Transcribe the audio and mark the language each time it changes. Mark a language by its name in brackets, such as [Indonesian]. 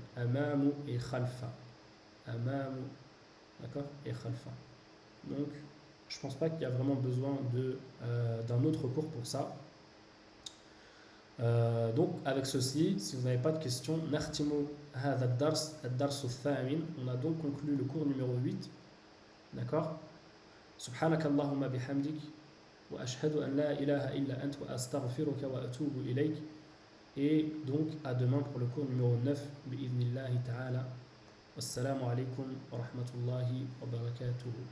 [French] Amamu et khalfa. Amamu, d'accord, et khalfa. Donc, je pense pas qu'il y a vraiment besoin d'un autre cours pour ça. Donc, avec ceci, si vous n'avez pas de questions, [Arabic] نختم هذا الدرس الثامن. [French] On a donc conclu le cours numéro 8. D'accord. [Arabic] سبحانك اللهم بحمدك وأشهد أن لا إله إلا أنت وأستغفرك وأتوب إليك. [French] Et donc, à demain pour le cours numéro 9, [Arabic] بإذن الله تعالى. Wassalamu alaikum wa rahmatullahi wa barakatuhu.